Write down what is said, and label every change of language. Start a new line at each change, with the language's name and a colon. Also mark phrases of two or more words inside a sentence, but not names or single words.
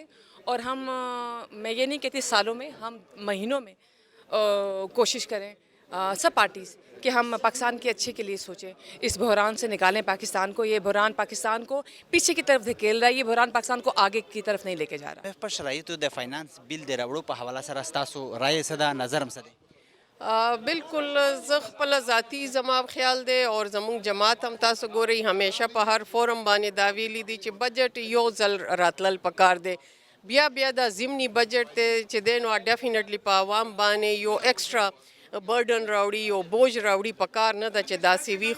Urdu: اور ہم, میں یہ نہیں کہتی سالوں میں, ہم مہینوں میں کوشش کریں سب پارٹیز کہ ہم پاکستان کے اچھے کے لیے سوچیں. اس بحران سے نکالیں پاکستان کو. یہ بحران پاکستان کو پیچھے کی طرف دھکیل رہا ہے. یہ بحران پاکستان کو آگے کی طرف نہیں لے کے جا رہا.
Pashto: په شرایطو د
English: finance bill
Pashto: د راوړو په حواله سره ستاسو رایې څه ده, نظر هم څه دی؟ بالکل زه خپله ذاتي زما خیال دی او زموږ جماعت هم تاسو ګورئ همیشه په هر فورم باندې دا ویلي دي چې بجټ یو ځل راتلل پکار دی. بیا دا ضمني بجټ دی چې دی نو ډیفینټلی په عوام باندې یو
English: extra burden
Pashto: راوړي, یو بوج راوړي پکار نه ده چې داسې وي.